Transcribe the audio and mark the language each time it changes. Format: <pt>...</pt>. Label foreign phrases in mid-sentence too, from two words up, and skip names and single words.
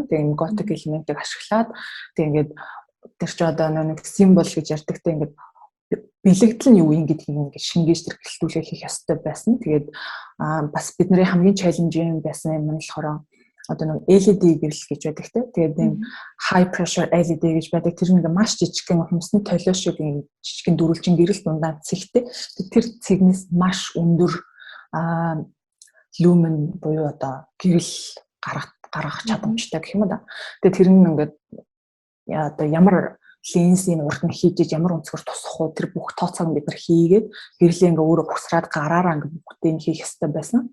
<mn>Тэгээд энэ готик элементийг ашиглаад тэгээд ингээд тэр ч одоо нэг символ гэж ярьдаг те ингээд бэлэгдэл нь юу юм гэдгийг ингээд шингээж тэр гэлтүүлээ хийх ёстой байсан. Тэгээд бас бидний хамгийн чаленжийн байсан юм нь болохоор одоо нэг LED гэрэл гэж байдаг те. Тэгээд энэ</mn> <en>high pressure LED</en> <mn>гэж байдаг. Тэр нэг маш жижигхэн хүмүүсний толио шиг жижигхэн дөрвөлжин гэрэл дундаа цэгтэй. Тэр цэгнээс маш өндөр люмен буюу одоо гэрэл гаргах чадамжтай гэх юм да. Тэгээд тэр нь ингээд одоо ямар ленсийн урд нь хийж ямар өнцгөр тусах уу тэр бүх тооцоог бид нар хийгээд гэрлээ ингээ өөрөө ухсраад гараараа ингээ бүгдийг нь хийх ёстой байсан.</mn>